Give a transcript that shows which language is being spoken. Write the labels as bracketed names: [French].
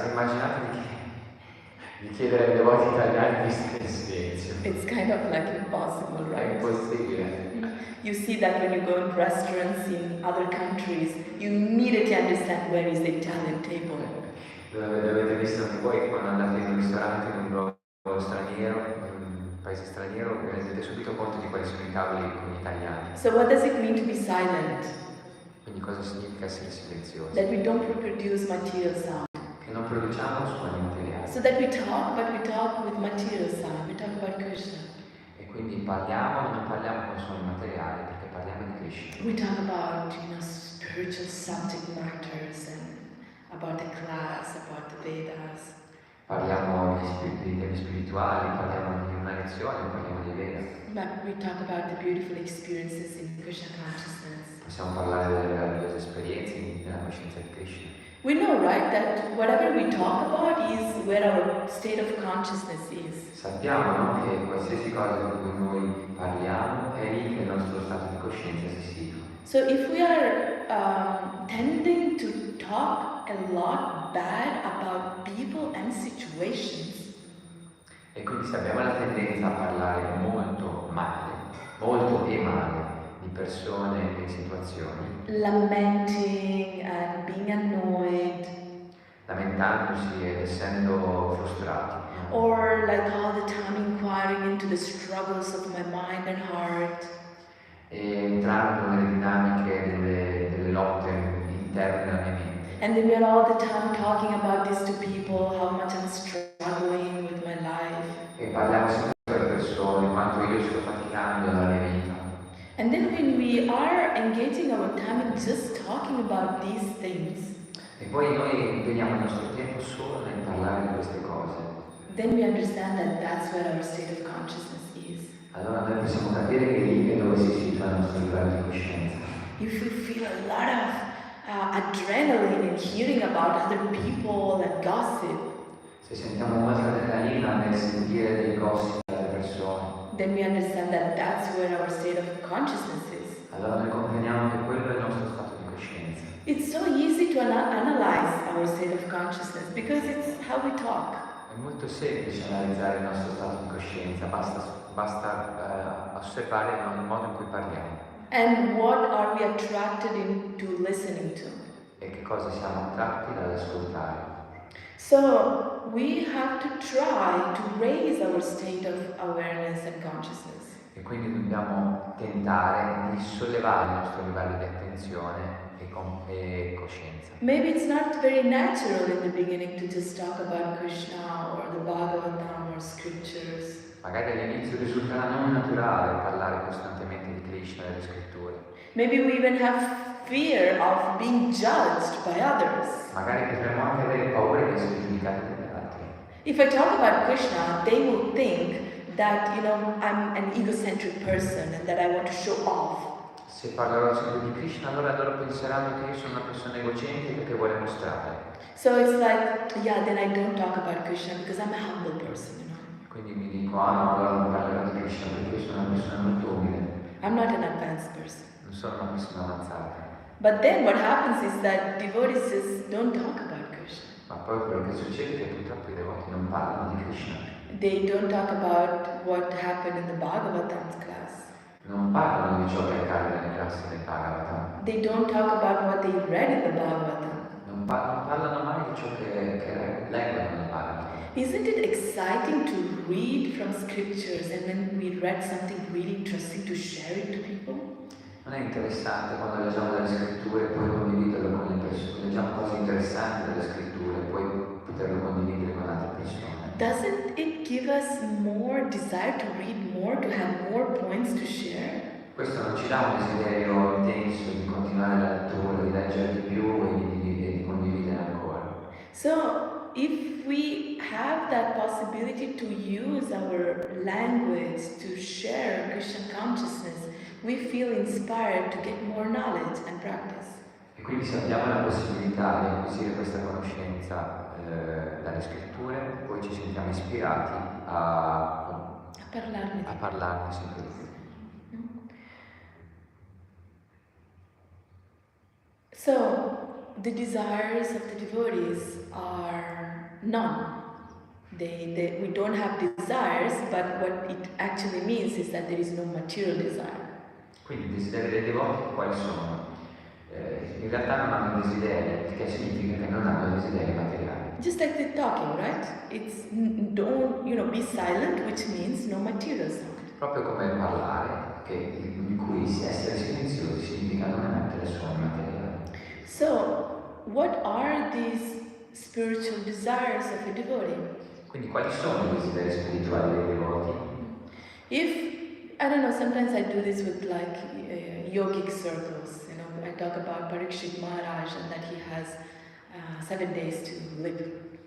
[Italian] Immaginate di chiedere ai devoti italiani di stare in silenzio. [English] It's kind of impossible, [Italian] È [English] right? [Italian] impossibile. [English] You see that when you go in restaurants in other countries, you immediately understand where is the Italian table. [Italian] L'avete visto anche voi che quando andate in un ristorante in un luogo straniero, paese straniero vi rendete subito conto di quali sono i tavoli con gli italiani. [English] So what does it mean to be silent? [Italian] Quindi cosa significa essere silenziosi? [English] That we don't produce material sound. [Italian] Che non produciamo suoni materiali. [English] So that we talk, but we talk with material sound. We talk about Krishna. [Italian] E quindi parliamo, ma non parliamo con suoni materiali, perché parliamo di Krishna. [English] We talk about, spiritual subject matters and about the class, about the Vedas. [Italian] Parliamo di temi spirituali, parliamo di una lezione, parliamo di Veda. [English] But we talk about the beautiful experiences in Krishna consciousness. [Italian] Possiamo parlare delle meravigliose esperienze nella coscienza di Krishna. [English] We know, right, that whatever we talk about is where our state of consciousness is. [Italian] Sappiamo, no, che qualsiasi cosa di cui noi parliamo è lì che il nostro stato di coscienza si situa. [English] So if we are tending to talk a lot bad about people and situations, [Italian] E quindi se abbiamo la tendenza a parlare molto e male di persone e situazioni, [English] lamenting and being annoyed, [Italian] lamentandosi ed essendo frustrati, no? [English] or like all the time inquiring into the struggles of my mind and heart, [Italian] E entrando nelle dinamiche delle lotte interne alla mia mente. [English] and then we are all the time talking about this to people, how much I'm struggling with my life. [Italian] E parliamo sempre alle persone, quanto io sto faticando nella mia vita. [English] And then when we are engaging our time in just talking about these things, [Italian] E poi noi impegniamo il nostro tempo solo nel parlare di queste cose. [English] then we understand that that's where our state of consciousness is. [Italian] Allora noi possiamo capire che lì è dove si situa il nostro livello di coscienza. [English] If we feel a lot of adrenaline in hearing about other people and gossip, [Italian] Se sentiamo molta adrenalina nel sentire dei gossip delle persone, [English] then we understand that that's where our state of consciousness is. [Italian] allora noi comprendiamo che quello è il nostro stato di coscienza. [English] It's so easy to analyze our state of consciousness because it's how we talk. [Italian] È molto semplice analizzare il nostro stato di coscienza, basta osservare il modo in cui parliamo [English] And what are we attracted into listening to? [Italian] e che cosa siamo attratti dall'ascoltare. [English] So we have to try to raise our state of awareness and consciousness. [Italian] E quindi dobbiamo tentare di sollevare il nostro livello di attenzione e coscienza. [English] Maybe it's not very natural in the beginning to just talk about Krishna or the Bhagavatam or scriptures. [Italian] Magari all'inizio risulterà non naturale parlare costantemente di Krishna e delle scritture. [English] Maybe we even have fear of being judged by others. [Italian] Magari potremmo anche avere paura di essere giudicati dagli altri. [English] If I talk about Krishna, they will think that, I'm an egocentric person and that I want to show off. [Italian] Se parlerò sempre di Krishna, allora loro penseranno che io sono una persona egocentrica che vuole mostrare. [English] So it's like, then I don't talk about Krishna because I'm a humble person, [Italian] Quindi mi dico, no, allora non parlerò di Krishna perché io sono una persona molto umile. [English] I'm not an advanced person. [Italian] Non sono una persona avanzata. [English] But then what happens is that devotees just don't talk about Krishna. [Italian] Ma poi quello che succede è che purtroppo i devoti non parlano di Krishna. [English] They don't talk about what happened in the Bhagavatam class. [Italian] Non parlano di ciò che accade nelle classi del Bhagavatam. [English] They don't talk about what they read in the Bhagavatam. [Italian] Non parlano mai di ciò che leggono nel Bhagavatam. [English] Isn't it exciting to read from scriptures and when we read something really interesting to share it to people? [Italian] Non è interessante quando leggiamo delle scritture e poi condividerlo con le persone, leggiamo cose interessanti dalle scritture e poi poterlo condividere con altre persone. [English] Doesn't it give us more desire to read more, to have more points to share? [Italian] Questo non ci dà un desiderio intenso di continuare la lettura, di leggere di più e di condividere ancora. [English] So, if we have that possibility to use our language to share Krishna consciousness, we feel inspired to get more knowledge and practice. [Italian] E quindi se abbiamo la possibilità di acquisire questa conoscenza dalle scritture, poi ci sentiamo ispirati a parlarne sempre di più. [English] So, the desires of the devotees are none. We don't have desires, but what it actually means is that there is no material desire. [Italian] Quindi i desideri dei devoti quali sono? In realtà non hanno desideri, il che significa che non hanno desideri materiali. [English] just like the talking, right? It's don't, be silent, which means no material sound. [Italian] Proprio come parlare, in cui essere silenziosi significa non emettere suoni materiali. [English] So, what are these spiritual desires of a devotee? [Italian] Quindi quali sono i desideri spirituali dei devoti? [English] If, I don't know, sometimes I do this with like yogic circles, I talk about Parikshit Maharaj and that he has 7 days to live.